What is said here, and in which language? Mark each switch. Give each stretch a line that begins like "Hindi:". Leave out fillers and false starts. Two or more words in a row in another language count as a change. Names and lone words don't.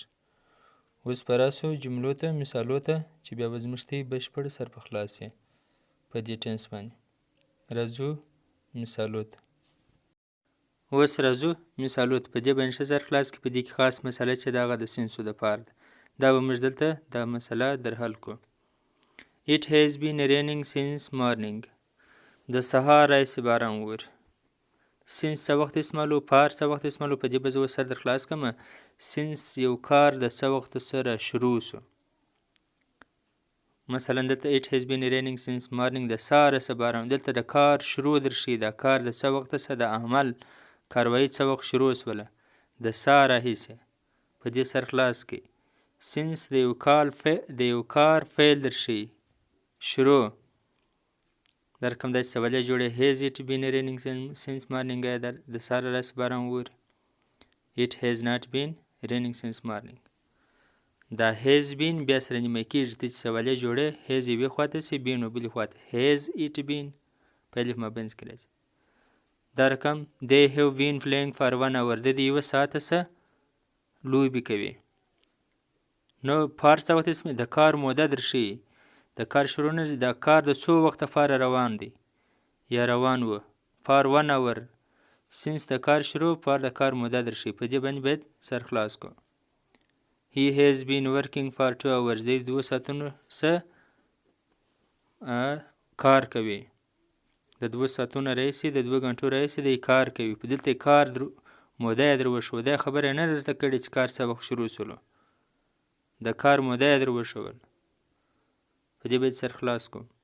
Pashto: اوس به راسو جملو ته، مثالو ته، چې بیا به زموږ ته بشپړ سر په خلاص یې په دې ټینس باندې. راځو مثالو ته. اوس راځو مثالو ته. په دې باندې ښه سر خلاص کړي. په دې کې خاص مسله چې د هغه د سینسو دپاره ده. دا به موږ دلته دا مسله در حل کړو.
English: It has been raining since morning،
Pashto: د سهار راهیسې باران اوري. سینس څه وخت استعمالو، پار څه وخت استعمالو. په دې به زه اوس سر در خلاص کړم. سینس یو کار د څه وخت سره شروع سو. مثلا دلته
English: it has been raining since morning،
Pashto: د سهاره څه باران. دلته د کار شروع در ښیي. دا کار د څه وخت څه، د عمل کاروایي څه وخت شروع سوله، د سهار راهیسې. په دې سر خلاص کړئ. سینس د یو کار فعل در ښیي، شروع. دا رقم داسې سوالیه جوړوي.
English: has it been raining since morning,
Pashto: آیا د سهار راهیسې باران ووري؟
English: it has not been raining since morning.
Pashto: دا
English: has been
Pashto: بیا سره نیمه کېږي، ته چې سوالیه جوړوي هیز یوې خواته شي، بین و بلې خواته.
English: has it been
Pashto: په الف مابینځ کې راځي. دا رقم
English: they have been playing for 1 hour،
Pashto: د دې 1 ساعته څه لوبې کوي. نو فار څه وخت اسمي د کار موده در ښیي، د کار شروع نه دا کار د څو وخته لپاره روان دی یا روان و.
English: for 1 hour
Pashto: سینس د کار شروع، فار د کار موده در ښیي، په دې باندې باید سر خلاص کو.
English: he has been working for 2 hours،
Pashto: د 2 ساعتونو څه کار کوي، د 2 ساعتونو راهیسې د 2 غنټو راهیسې دی کار کوي. په دلته کار موده یې در وښوده، خبره یې نه درته کړې چې کار څه وخت شروع شولو، د کار موده یې در وښول، په دې باید سر خلاص کو.